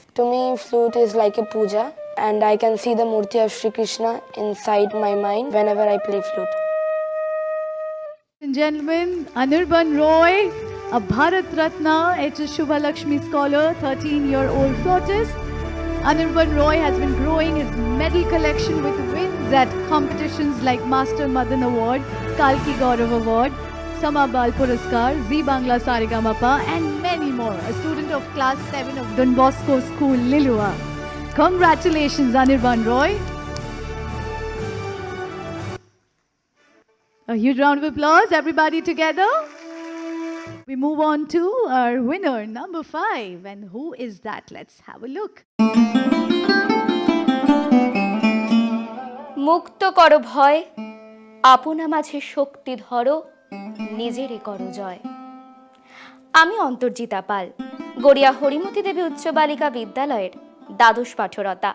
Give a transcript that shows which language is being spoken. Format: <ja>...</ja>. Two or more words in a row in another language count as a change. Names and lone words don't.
<en>To me, flute is like a puja, and I can see the Murti of Shri Krishna inside my mind whenever I play flute. Ladies and gentlemen, Anirban Roy, a Bharat Ratna H.S. Shubha Lakshmi scholar, 13-year-old flautist. Anirban Roy has been growing his medal collection with wins at competitions like Master Madan Award, Kalki Gaurav Award, Sama Bal Puraskar, Zee Bangla Saregamapa, and many more. A student of class 7 of Don Bosco School, Lilua. Congratulations, Anirban Roy. A huge round of applause, everybody together. We move on to our winner, number 5. And who is that? Let's have a look.</en> <bn>মুক্ত করো ভয়, আপনা মাঝে শক্তি ধরো, নিজেরই করো জয়। আমি অন্তর্জিতা পাল, গড়িয়া হরিমতি দেবী উচ্চ বালিকা বিদ্যালয়ের দ্বাদশ পাঠরতা।</bn>